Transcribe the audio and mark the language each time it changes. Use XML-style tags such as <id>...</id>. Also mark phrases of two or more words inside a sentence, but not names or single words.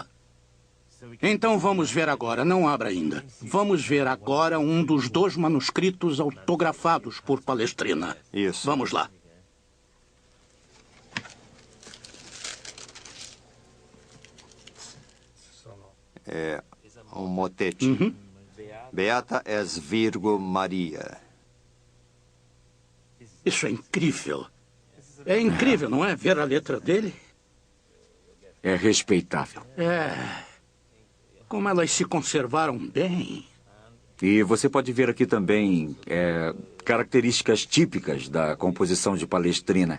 <pt>Então vamos ver agora, não abra ainda. Vamos ver agora um dos 2 manuscritos autografados por Palestrina. Isso. Vamos lá. É um motete. Beata es Virgo Maria. Isso é incrível. É incrível, não é? Ver a letra dele. É respeitável. Como elas se conservaram bem. E você pode ver aqui também características típicas da composição de Palestrina.</pt>